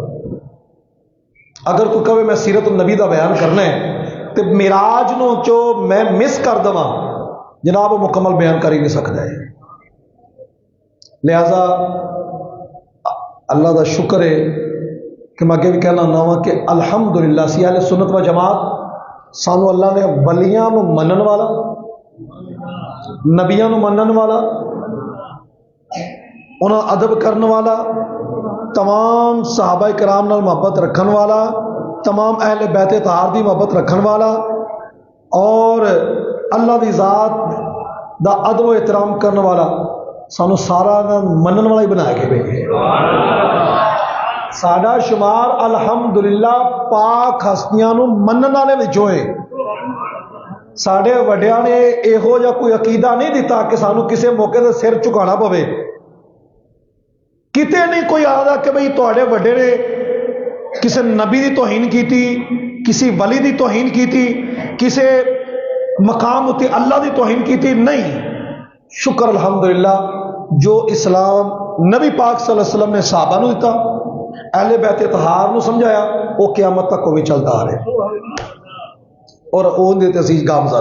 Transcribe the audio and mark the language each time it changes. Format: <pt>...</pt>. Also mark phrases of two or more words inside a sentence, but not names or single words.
<pa>اگر کوئی کہے میں سیرت النبی دا بیان کرنا ہے تو معراج نو جو میں مس کر دواں جناب وہ مکمل بیان کر ہی نہیں سکتا ہے. لہذا اللہ دا شکر ہے کہ میں اگے بھی کہنا ناواں کہ الحمدللہ سی اہل سنت و جماعت سانو اللہ نے ولیاں نو منن والا نبیاں نو منن والا انہاں ادب کرنے والا تمام صحابہ کرام نال محبت رکھن والا تمام اہل بیت طاہر دی محبت رکھن والا اور اللہ دی ذات دا ادب و احترام کرنے والا سانو سارا منن والا ہی بنا کے بھیجے. ساڈا شمار الحمدللہ پاک ہستیاں نو منن والے وچوں ہے. ساڈے وڈیاں نے یہو جا کوئی عقیدہ نہیں دیتا کہ سانو کسے موقع تے سر چکانا پوے. کتے نہیں کوئی آدھا کہ بھئی تواڈے وڈے نے کسے نبی دی توہین کیتی کسی ولی دی توہین کی تھی، کسی مقام اتے اللہ دی توہین کی تھی؟ نہیں. شکر الحمدللہ جو اسلام نبی پاک</pa> <ar>صلی اللہ علیہ وسلم</ar> <pa>نے صحابہ نو دیتا، اہل بیت اطہار نو سمجھایا، وہ قیامت تک وہ بھی چلتا آ رہا اور اون دے عزیز گامزن.</pa>